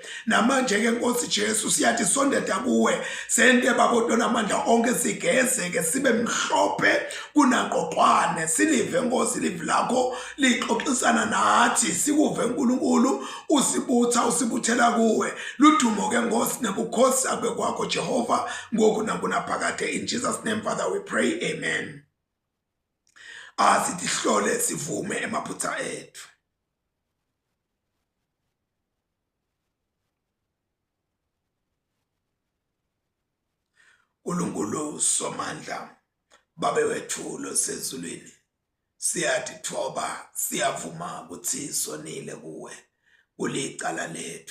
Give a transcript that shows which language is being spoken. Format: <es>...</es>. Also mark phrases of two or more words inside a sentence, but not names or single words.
<ss>Namanje ke Nkosi Jesu siyathi sondeta kuwe sente babodwa amandla onke sigezeke sibe mhlophe kunaqoqwane. Silive Nkosi livi lakho lixoxisana nathi, sikuve uNkulunkulu usibutha usibuthela kuwe. Ludumo ke Nkosi nebukhosi akube kwakho Jehova ngoku nakunaphakade.</ss> <en>In Jesus name Father we pray, amen.</en> <ss>Asihlole sivume emaphutha ethu. uNkulunkulu somandla, Baba wethu losezulwini, siyathi thoba, siyavuma ukuthi sonile kuwe kulicala lethu.</ss>